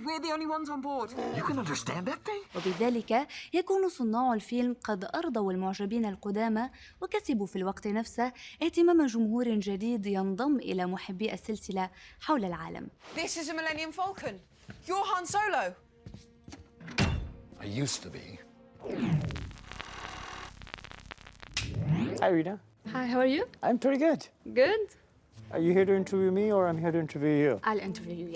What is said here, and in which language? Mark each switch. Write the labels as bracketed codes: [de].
[en] We're the only ones on board. You can understand that thing? [ar] وبذلك يكون صناع الفيلم قد أرضوا المعجبين القدامى وكسبوا في الوقت نفسه اهتمام جمهور جديد ينضم إلى محبي السلسلة حول العالم. [en] This is a Millennium Falcon. You're Han Solo. I used to be. Hi, Rita. Hi, how are you? I'm pretty good. Good. Are you here to interview me or I'm here to interview you? I'll interview you, yes.